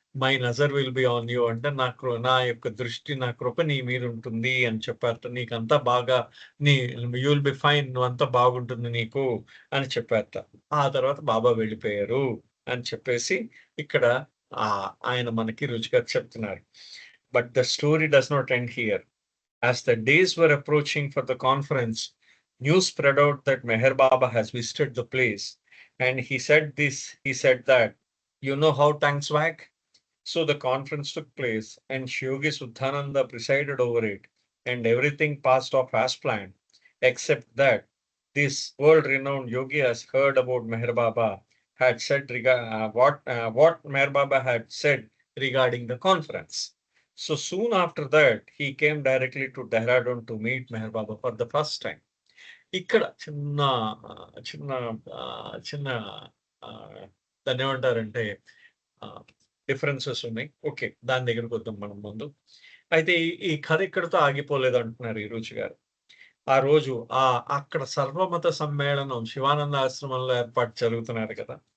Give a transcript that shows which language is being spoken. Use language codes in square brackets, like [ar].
[en] my నజర్ will be on you [te] అంటే నా యొక్క దృష్టి, నా కృప నీ మీద ఉంటుంది అని చెప్పారట. నీకంతా బాగా నీ [en] you will be fine, [te] నువ్వంతా బాగుంటుంది నీకు అని చెప్పారట. ఆ తర్వాత బాబా వెళ్ళిపోయారు అని చెప్పేసి ఇక్కడ ఆయన మనకి రుచిగా చెప్తున్నారు. [en] But the story does not end here. As the days were approaching for the conference, news spread out that Meher Baba has visited the place. And he said that, you know how tongues wag? So the conference took place, and Yogi Suddhananda presided over it, and everything passed off as planned, except that this world-renowned yogi has heard about Meher Baba had said what Meher Baba had said regarding the conference. So soon after that, he came directly to Dehradun to meet Meher Baba for the first time. [te] ఇక్కడ చిన్న చిన్న చిన్న దాన్ని ఏమంటారంటే differences ఉన్నాయి. Okay, దాని దగ్గరకు వద్దాం మనం ముందు. అయితే ఈ కథ ఇక్కడితో ఆగిపోలేదు అంటున్నారు ఈ రుచి గారు. ఆ రోజు అక్కడ సర్వమత సమ్మేళనం శివానంద ఆశ్రమంలో ఏర్పాటు జరుగుతున్నారు కదా.